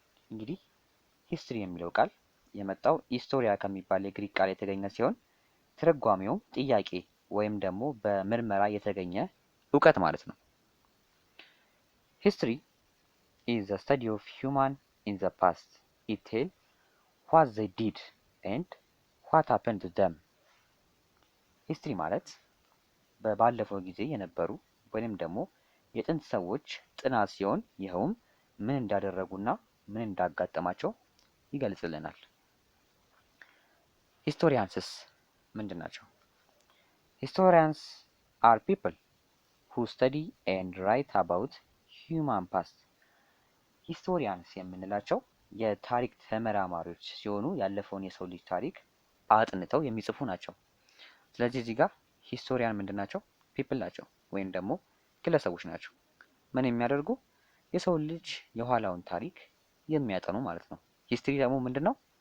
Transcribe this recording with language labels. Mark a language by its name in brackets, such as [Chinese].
[Amharic] እንግዲህ ሂስትሪ የሚለው ቃል የመጣው ሂስቶሪያ ከሚባል የግሪክ ቃል የተገኘ ሲሆን ትርጓሜውም ጥያቄ ወይም ደግሞ በምርመራ የተገኘ እውቀት ማለት ነው። [English] History is the study of human in the past. It tells what they did and what happened to them. [Amharic] ሂስትሪ ማለት ባለፈው ጊዜ የነበሩ ወይም ደግሞ የጥንት ሰዎች ጥናት ሲሆን ይኸውም ምን እንዳደረጉና ምን እንዳጋጠማቸው ይገልጽልናል። ሂስቶሪያንስስ ምንድን ናቸው? [English] Historians are people who study and write about human past. [Amharic] ሂስቶሪያንስ የምንላቸው የታሪክ ተመራማሪዎች ሲሆኑ ያለፈውን የሰው ልጅ ታሪክ አጥንተው የሚጽፉ ናቸው። ስለዚህ እዚህ ጋር ሂስቶሪያን ምንድን ናቸው? ፒፕል ናቸው ወይም ደግሞ ግለሰቦች ናቸው። ምን የሚያደርጉ? የሰው ልጅ የኋላውን ታሪክ የሚያጠኑ ማለት ነው። ሂስትሪ ደግሞ ምንድን ነው?